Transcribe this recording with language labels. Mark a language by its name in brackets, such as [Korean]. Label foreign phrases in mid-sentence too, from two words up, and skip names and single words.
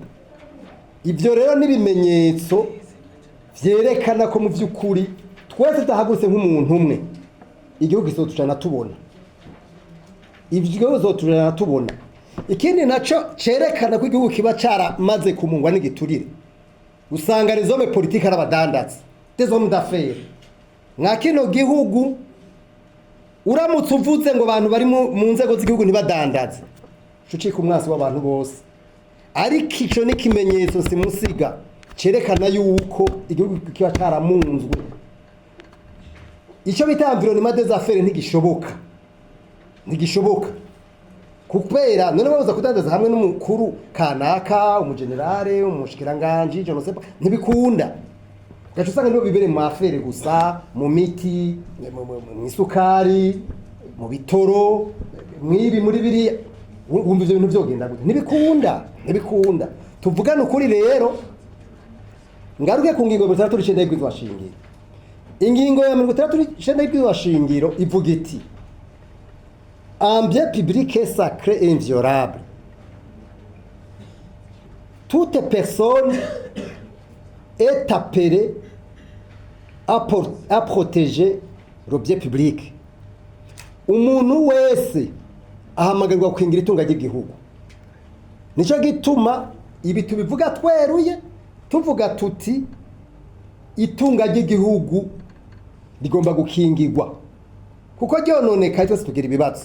[Rundi] Ivyo rero n'ibimenyetso vyerekana ko mu vy'ukuri twese tutahagurutse nk'umuntu umwe, igihugu kizotucana tubona. Ivyo bizotucana tubona. Ikindi naco cerekana ko igihugu kiba caramaze kumungwa n'igiturire, usanga [French] les hommes politiques [Rundi] arabadandaza, [French] des hommes d'affaires. [Rundi] Nka kino gihugu uramutse uvuze ngo abantu bari mu nzego z'igihugu ntibadandaze, cucika umwasi w'abantu bose. Ariko ico ni kimenyetso simusiga cerekana yuko igihugu kiba caramunzwe. Ico bita [French] environnement des affaires [Rundi] ntigishoboka kupera. None babuza kudandaza hamwe n'umukuru kanaka, umugenerale, umushikiranganje, [French] je no sais pas, [Rundi] ntibikunda. Gacho usanga nibo bibere mu affaire gusa, mu miti, mu isukari, mu bitoro, mwibi muri biri, wumva ivyo bintu vyogenda gute? Ntibikunda. Tuvugana ukuri rero, ngaruke ku ngingo ya 39 y'ibwirizwa shingiro. Ingingo ya 39 y'ibwirizwa shingiro ivuga iti: [French] un bien public est sacré et inviolable. Toute personne est appelée à protéger le bien public. [Rundi] Umuntu wese ahamagarwa kwingira itunga ry'igihugu. Nico gituma ibi tubivuga tweruye, tuvuga tuti itunga ry'igihugu rigomba gukingirwa kuko ryononekaye twese tugira ibibazo.